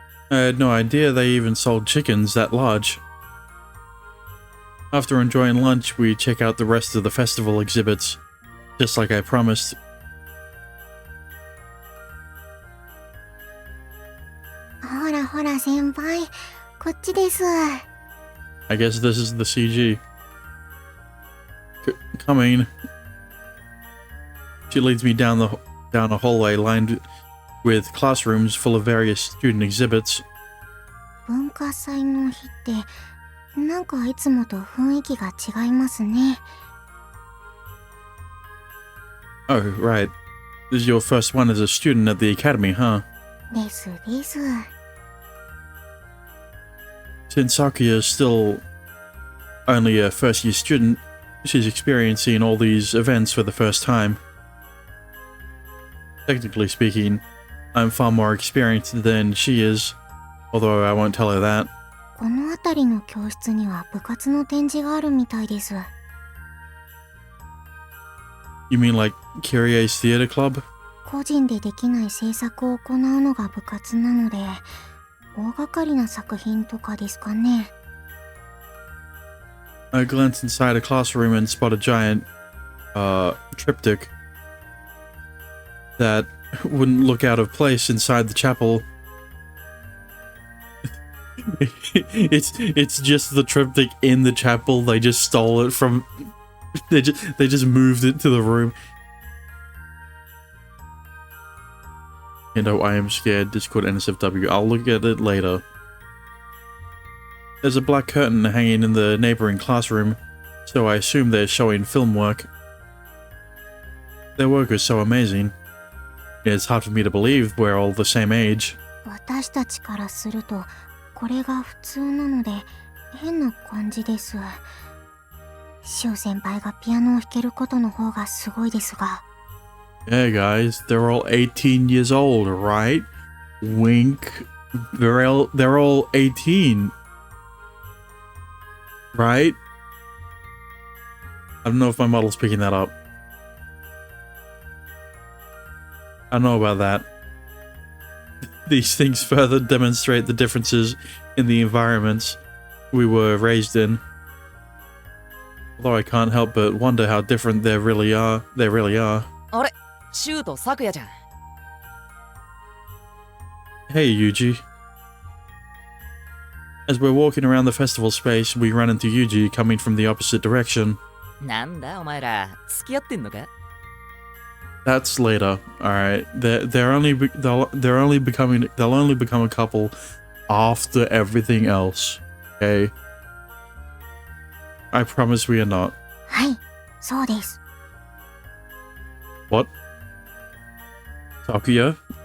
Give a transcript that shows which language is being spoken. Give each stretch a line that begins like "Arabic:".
English: I had no idea they even sold chickens that large. After enjoying lunch, we check out the rest of the festival exhibits, just like I promised.
Japanese: ほらほら先輩、こっちです。
English: I guess this is the CG. Coming. She leads me down a hallway lined with classrooms full of various student exhibits.
Japanese: 文化祭の日ってなんかいつもと雰囲気が違いますね。
English: Oh, right. This is your first one as a student at the academy, huh?
Japanese: ですです。
English: Since Sakuya is still only a first-year student, she's experiencing all these events for the first time. Technically speaking, I'm far more experienced than she is, although I won't tell her that.
Japanese: この辺りの教室には部活の展示があるみたいです。
English: You mean like Kyrie's Theater Club?
Japanese: 個人でできない制作を行うのが部活なので、大掛かりな作品とかですかね。
English: I glance inside a classroom and spot a giant, triptych that wouldn't look out of place inside the chapel. It's just the triptych in the chapel. They just stole it from. They just moved it to the room. You know, I am scared. Discord NSFW. I'll look at it later. There's a black curtain hanging in the neighboring classroom, so I assume they're showing film work. Their work is so amazing. It's hard for me to believe we're all the same age.
Japanese: 私たちからするとこれが普通なので変な感じです。シオ先輩がピアノを弾けることの方がすごいですが。
English: Yeah, guys, they're all 18 years old, right? Wink. They're all 18. Right? I don't know if my model's picking that up. I don't know about that. These things further demonstrate the differences in the environments we were raised in. Although I can't help but wonder how different they really are.
Japanese: あれ、シュート咲夜じゃん。
English: Hey, Yuji. As we're walking around the festival space, we run into Yuji coming from the opposite direction.
Japanese: なんだお前ら、付き合ってんのか？
English: That's later. All right. They'll only become a couple after everything else. Okay. I promise we are not.
Japanese: はい、そうです。
English: What? Takuya?